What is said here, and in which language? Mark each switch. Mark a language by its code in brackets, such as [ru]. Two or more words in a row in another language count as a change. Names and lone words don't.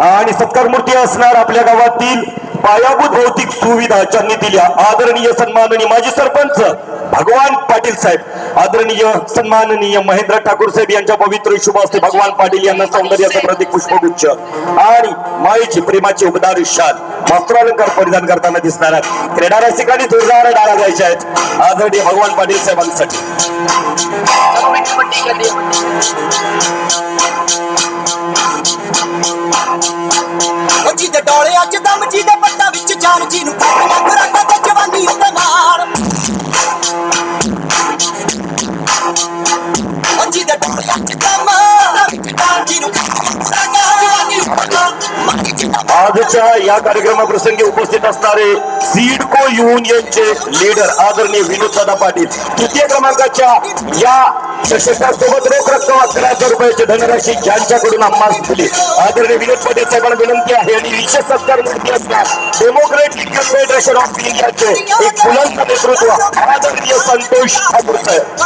[mr] आणि सत्कार मूर्ती असणार आपल्या गावातील पायाभूत भौतिक सुविधा ज्यांनी दिल्या आदरणीय सन्माननीय माजी सरपंच भगवान पाटील साहेब, आदरणीय सन्माननीय महेंद्र ठाकूर साहेब यांच्या पवित्र शुभ हस्ते भगवान पाटील यांना सौंदर्याचं प्रतीक पुष्पगुच्छ आणि माईची प्रेमाची उबदार शाल वस्त्रालंकार परिधान करताना दिसणार क्रीडा रसिकांनी जोरदार टाळ्या द्यायच्या आहेत आदरणीय भगवान पाटील साहेबांसाठी. [pa] ਜਿਹਦੇ ਡੋਲਿਆਂ 'ਚ ਦਮ ਜਿਹਦੇ ਪੱਟਾਂ ਵਿੱਚ ਜਾਨ ਜੀ ਨੂੰ ਕੱਟਣਾ ਕਰਾਂਗਾ ਤੇ ਜਵਾਨੀ ਉੱਤੇ ਮਾਰ ਜਿਹਦੇ ਡੋਲਿਆਂ 'ਚ ਦਮ ਜਾਨ ਜੀ ਨੂੰ ਕੱਟਣਾ ਜਵਾਨੀ ਉੱਤੇ [mr] आजच्या या कार्यक्रमाप्रसंगी उपस्थित असणारे सिडको युनियनचे लीडर आदरणीय विनोददादा पाटील, तृतीय क्रमांकाच्या या प्रशस्तासोबत रोख रक्कम 11,000 रुपयाची धनराशी ज्यांच्याकडून आम्हाला दिली आदरणीय विनोद पाटील साहेबांना विनंती आहे आणि विशेष सत्कार मूर्ती असणार डेमोक्रेटिक फेडरेशन ऑफ इंडियाचे एक बुलंद नेतृत्व आदरणीय संतोष ठाकूर साहेब.